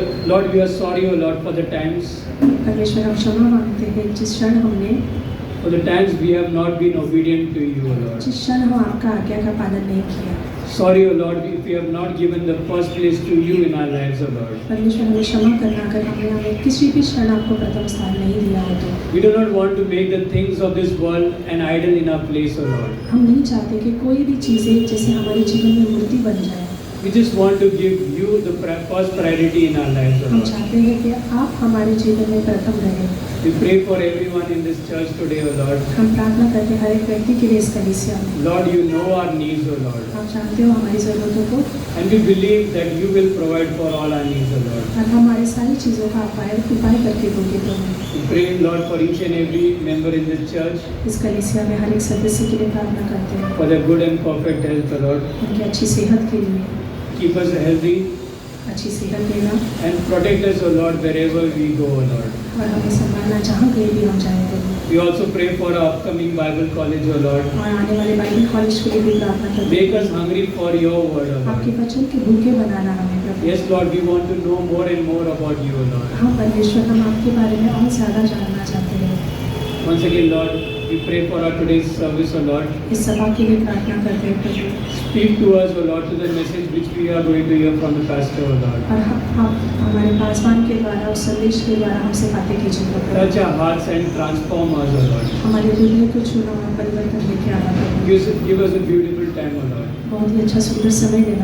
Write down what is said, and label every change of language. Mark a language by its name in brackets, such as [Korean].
[English] Lord, we are sorry, O Lord, for the times [Hindi] परमेश्वर हम क्षमा मांगते हैं जिस क्षण हमने [English] we have not been obedient to you, O Lord. [Hindi] जिस क्षण हम आपका आज्ञा का पालन नहीं किया। [English] Sorry, O Lord, if we have not given the first place to you in our lives, O Lord. [Hindi] परमेश्वर हमें क्षमा करना अगर हमने हमें किसी भी क्षण आपको प्रथम स्थान नहीं दिया हो तो। [English] We do not want to make the things of this world an idol in our place, O Lord. [Hindi] हम नहीं चाहते कि कोई भी चीज़ें जैसे हमारे जीवन में मूर्ति बन जाए। [English] We just want to give you the first priority in our lives, O [Hindi] हम [English] Lord. [Hindi] चाहते हैं कि आप हमारे जीवन में प्रथम रहें। [English] We pray for everyone in this church today, O Lord. [Hindi] हम प्रार्थना करते हैं हर एक व्यक्ति के लिए इस कलीसिया में। [English] Lord, you know our needs, O Lord. [Hindi] आप जानते हो हमारी ज़रूरतों को [English] And we believe that you will provide for all our needs, O Lord. [Hindi] और हमारी सारी चीज़ों का उपाय करके दोगे प्रभु। [English] We pray, Lord, for each and every member in this church, [Hindi] इस कलीसिया में हर एक सदस्य के लिए प्रार्थना करते हैं [English] for their good and perfect health, O Lord. [Hindi] उनकी अच्छी सेहत के लिए, [English] Keep us healthy [Hindi] अच्छी सेहत देना [English] and protect us, O Lord, wherever we go, O Lord. [Hindi] और हमें संभालना जहाँ कहीं भी हम जाएं प्रभु। [English] We also pray for our upcoming Bible college, O Lord. [Hindi] और आने वाले बाइबल कॉलेज के लिए भी प्रार्थना करते [English] Make [Hindi] हैं। [English] us hungry for your word, O [Hindi] आपके [English] Lord. [Hindi] वचन के भूखे बनाना हमें प्रभु। [English] Yes, Lord, we want to know more and more about you, O Lord. [Hindi] हाँ परमेश्वर, हम आपके बारे में और ज़्यादा जानना चाहते हैं। [English] Once again, Lord, we pray for our today's service, O Lord. [Hindi] इस सभा के लिए प्रार्थना करते हैं प्रभु। [English] Speak to us, O Lord, to the message which we are going to hear from the pastor, O Lord. [Hindi] और आप हमारे पासवान के द्वारा और संदेश के द्वारा हमसे बातें कीजिए प्रभु। [English] Touch our hearts and transform us, O Lord. [Hindi] हमारे हृदय को छूना और परिवर्तन लेके आना प्रभु। [English] Give us a beautiful time, O Lord. [Hindi] बहुत ही अच्छा सुंदर समय देना